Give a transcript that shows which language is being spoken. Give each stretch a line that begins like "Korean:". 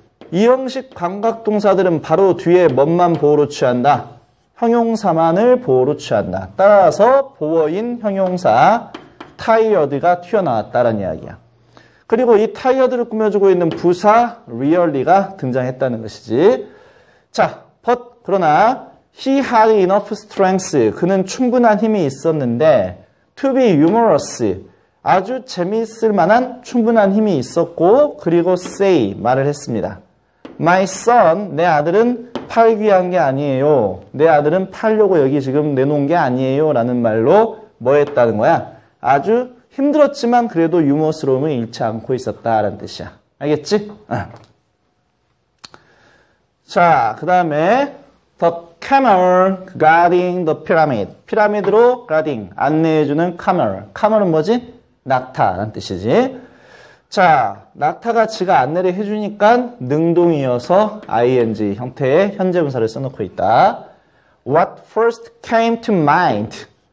Korean: 이 형식 감각동사들은 바로 뒤에 뭐만 보호로 취한다? 형용사만을 보호로 취한다. 따라서 보어인 형용사 tired가 튀어나왔다라는 이야기야. 그리고 이 tired를 꾸며주고 있는 부사 really가 등장했다는 것이지. 자, but 그러나
English: he had enough strength.
Korean: 그는 충분한 힘이 있었는데
English: to be humorous.
Korean: 아주 재미있을 만한 충분한 힘이 있었고 그리고 say 말을 했습니다.
English: My son,
Korean: 내 아들은 팔기 위한 게 아니에요. 내 아들은 팔려고 여기 지금 내놓은 게 아니에요. 라는 말로 뭐 했다는 거야? 아주 힘들었지만 그래도 유머스러움을 잃지 않고 있었다라는 뜻이야. 알겠지? 자, 그 다음에
English: the camel guarding the pyramid.
Korean: 피라미드로 guarding, 안내해주는 camel. camel은 뭐지? 낙타라는 뜻이지. 자, 낙타가 지가 안내를 해주니까 능동이어서 ing 형태의 현재분사를 써놓고 있다.
English: What first came to mind?